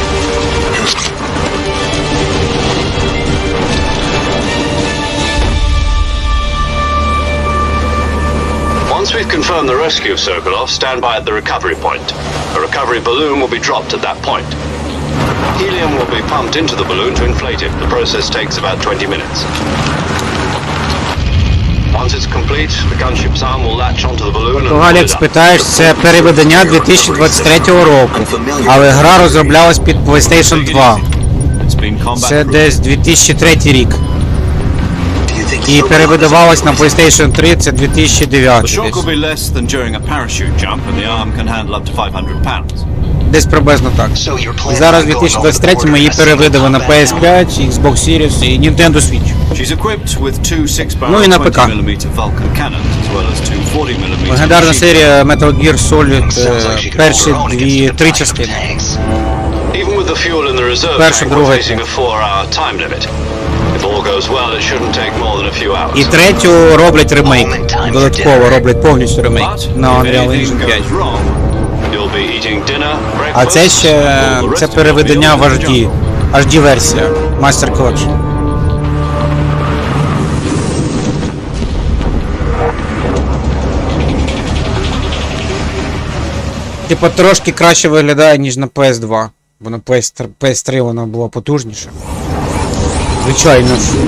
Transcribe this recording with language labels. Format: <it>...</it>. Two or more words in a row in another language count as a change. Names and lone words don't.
<en>Once we've confirmed the rescue of Sokolov, stand by at the recovery point. A recovery balloon will be dropped at that point. Helium will be pumped into the balloon to inflate it. The process takes about 20 minutes. Once it's complete, the gunship's arm will latch onto the balloon and pull</en> <uk>Галік,</uk> <en>it up.</en> <uk>спитаєш, це переведення 2023 року, але гра розроблялась під PlayStation 2.</uk> <en>It's been combat</en> <uk>Це</uk> <en>proof.</en> <uk>десь 2003 рік. І перевидавалась на PlayStation 3, це 2009</uk> <en>The shock</en> <uk>десь.</uk> <en>will be less than during a parachute jump, and the arm can handle up to 500 pounds.</en> <uk>Десь приблизно так. І зараз в 2023 її перевидали на PS5, Xbox Series і Nintendo Switch.</uk> <en>She's equipped with two 6-barrel</en> <uk>Ну і на ПК.</uk> <en>20mm Vulcan cannons, as well as two 40mm</en> <uk>Легендарна</uk> <en>machine</en> <uk>серія Metal Gear Solid, перші три частини.</uk> <en>Even with the fuel in the reserve</en> <uk>Перша,</uk> <en>tank, we're</en> <uk>друга,</uk> <en>facing a 4-hour time limit. If all goes well, it shouldn't take more than a few hours.</en> <uk>І третю роблять ремейк. Додатково роблять повністю ремейк</uk> <en>But</en> <uk>на</uk> <en>if</en> <uk>Unreal</uk> <en>anything</en> <uk>Engine 5.</uk> <en>goes wrong, you'll be eating dinner,</en> <uk>А це</uk> <en>breakfast,</en> <uk>ще</uk> <en>all the rest</en> <uk>це</uk> <en>of it will be</en> <uk>переведення</uk> <en>on</en> <uk>в</uk> <en>the</en> <uk>HD.</uk> <en>job.</en> <uk>HD версія. Master Collection. Типа трошки краще виглядає, ніж на PS2. Бо на PS3 вона була потужніша. Звичайно ж.</uk>